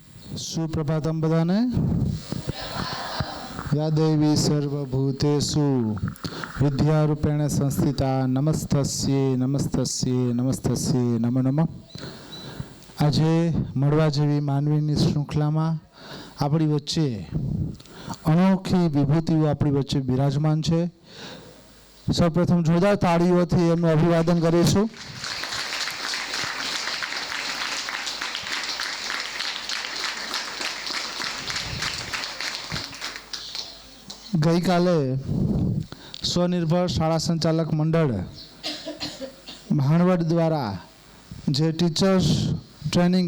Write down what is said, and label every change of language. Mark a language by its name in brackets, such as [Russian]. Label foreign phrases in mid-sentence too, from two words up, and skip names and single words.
[Gujarati] સુપ્રભાતમ બધાને। [Sanskrit] या देवी सर्वभूतेषु विद्यारूपेण संस्थिता नमस्तस्ये नमस्तस्ये नमस्तस्ये नमो नमः। [Gujarati] આજે મળવા જેવી માનવીની શૃંખલામાં આપણી વચ્ચે અનોખી વિભૂતિઓ આપણી વચ્ચે બિરાજમાન છે. સૌપ્રથમ જોરદાર તાળીઓથી એમનું અભિવાદન કરીશું. ગઈકાલે સ્વનિર્ભર શાળા સંચાલક મંડળ ભાણવડ દ્વારા જે ટીચર્સ ટ્રેનિંગ